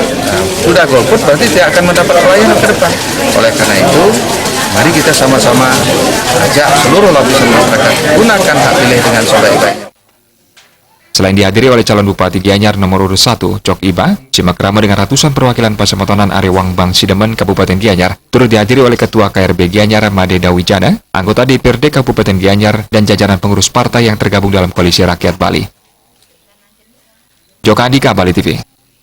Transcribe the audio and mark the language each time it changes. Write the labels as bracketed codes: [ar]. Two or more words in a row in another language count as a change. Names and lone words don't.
[id] Nah, sudah golput berarti tidak akan mendapat pelayanan ke depan. Oleh karena itu, mari kita sama-sama ajak seluruh lapisan masyarakat gunakan hak pilih dengan sebaik-baiknya. Selain dihadiri oleh calon Bupati Gianyar nomor urut 1, Cok Ibah, simak rama dengan ratusan perwakilan Pasematonan Area Wangbang Sidemen Kabupaten Gianyar, turut dihadiri oleh Ketua KRB Gianyar Made Dawijana, anggota DPRD Kabupaten Gianyar, dan jajaran pengurus partai yang tergabung dalam Koalisi Rakyat Bali. Joka Andika, Bali TV.